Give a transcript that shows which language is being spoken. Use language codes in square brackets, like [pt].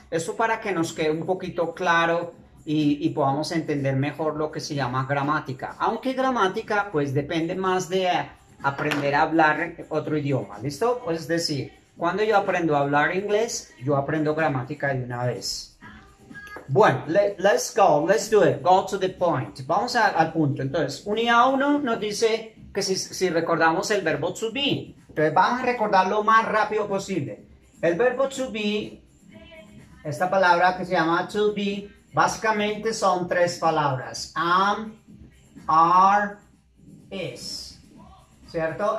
[es] Esto para que nos quede un poquito claro y podamos entender mejor lo que se llama gramática. Aunque gramática pues depende más de aprender a hablar otro idioma, ¿listo? Pues es decir, cuando yo aprendo a hablar inglés, yo aprendo gramática de una vez. [en] Bueno, let's do it, go to the point. [es] Vamos al punto. Entonces, unidad 1 nos dice que si recordamos el verbo to be. Entonces, vamos a recordar lo más rápido posible. El verbo to be, esta palabra que se llama to be, básicamente son 3 palabras. Am, are, is. ¿Cierto?